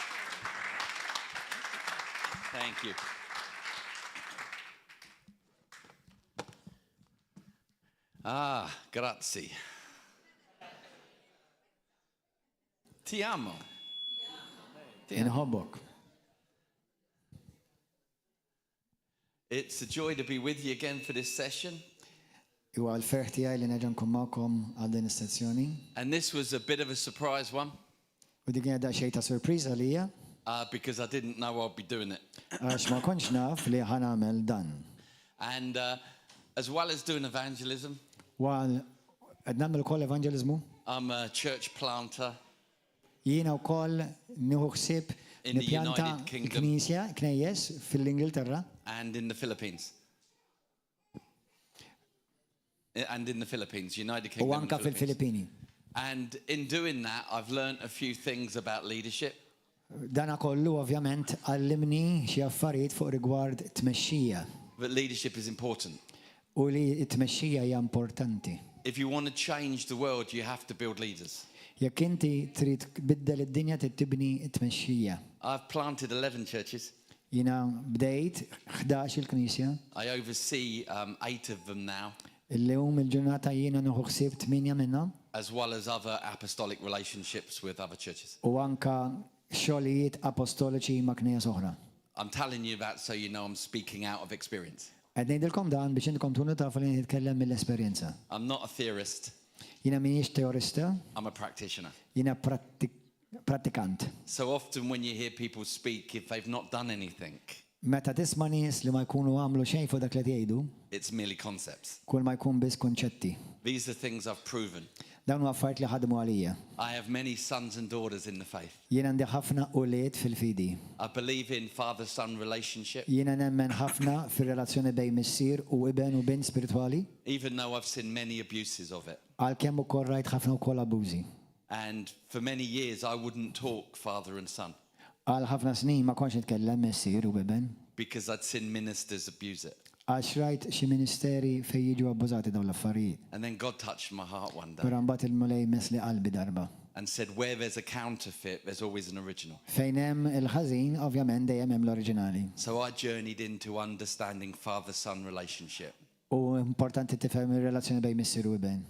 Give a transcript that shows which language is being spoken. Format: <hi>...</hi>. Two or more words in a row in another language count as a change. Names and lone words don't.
<en>Thank you. Grazie.</en> <it>Ti amo.</it> <en>In Hamburg. It's a joy to be with you again for this session.</en> <mt>Huwa l-ferħ tiegħi li nerġa' nkun magħkom għal din is-sezzjoni.</mt> <en>And this was a bit of a surprise one.</en> <mt>U dik kienet daqsxejn ta' sorpriża lija.</mt> <en>Because I didn't know I'd be doing it.</en> <mt>Għax ma kontx naf li ħanagħmel dan.</mt> <en>And as well as doing evangelism,</en> <mt>Għal qed nagħmel ukoll evanġeliżmu.</mt> <en>I'm a church planter</en> <mt>Jiena wkoll nieħu ħsieb</mt> <en>In the</en> <mt>nippjanta</mt> <en>United Kingdom.</en> <mt>knisja, knejjes fil-Ingilterra</mt> <en>and in the Philippines. And in the Philippines, United</en> <mt>u</mt> <en>Kingdom and</en> <mt>anke</mt> <en>Philippines.</en> <mt>fil-Filippini.</mt> <en>And in doing that, I've learned a few things about leadership.</en> <mt>Dana kollu ovvjament għallimni xi affarijiet fuq rigward tmexxija</mt> <en>But leadership is important.</en> <mt>u li t-tmexxija hija importanti.</mt> <en>If you want to change the world, you have to build leaders.</en> <mt>Jekk inti trid tbiddel id-dinja trid tibni t-tmexxija.</mt> <en>I've planted 11 churches.</en> <mt>Jiena bdejt 11 il-Knisja.</mt> <en>I oversee 8 of them now,</en> <mt>Illum il-ġurnata jiena nieħu ħsieb 8 minnhom</mt> <en>as well as other apostolic relationships with other churches.</en> <mt>u anke xogħlijiet apostoliċi ma' knejjes oħra.</mt> <en>I'm telling you that so you know I'm speaking out of experience.</en> <mt>Qed ngħidilkom dan biex intkom tkunu tafu li nitkellem mill-esperjenza.</mt> <en>I'm not a theorist,</en> <mt>Jiena m'iniex teorista,</mt> <en>I'm a practitioner.</en> <mt>jiena prattikant.</mt> <en>So often when you hear people speak, if they've not done anything,</en> <mt>Meta tisma' nies li ma jkunu għamlu xejn fuq dak li jgħidu,</mt> <en>it's merely concepts.</en> <mt>kull ma jkun biss kunċetti.</mt> <en>These are things I've proven.</en> <mt>Dawn huwa affarijiet li ħadmu għalija.</mt> <en>I have many sons and daughters in the faith.</en> <mt>Jien għandi ħafna ulied fil-fidi.</mt> <en>I believe in father-son relationship,</en> <mt>Jiena nemmen ħafna fir-relazzjoni bejn missier u iben u bin spiritwali,</mt> <en>even though I've seen many abuses of it.</en> <mt>għalkemm ukoll rajt ħafna wkoll abużi.</mt> <en>And for many years, I wouldn't talk father and son</en> <mt>Għal ħafna snin ma kontx nitkellem missier u iben,</mt> <en>because I'd seen ministers abuse it.</en> <mt>għax rajt xi ministeri fejn jiġu abbużati dawn l-affarijiet.</mt> <en>And then God touched my heart one day</en> <mt>Però mbagħad il-mulej mesli qalbi darba.</mt> <en>and said, where there's a counterfeit, there's always an original.</en> <mt>Fejn hemm il-ħażin, ovvjament dejjem hemm l-oriġinali.</mt> <en>So I journeyed into understanding father-son relationship</en> <mt>U importanti tifhem ir-relazzjoni bejn missier u iben.</mt>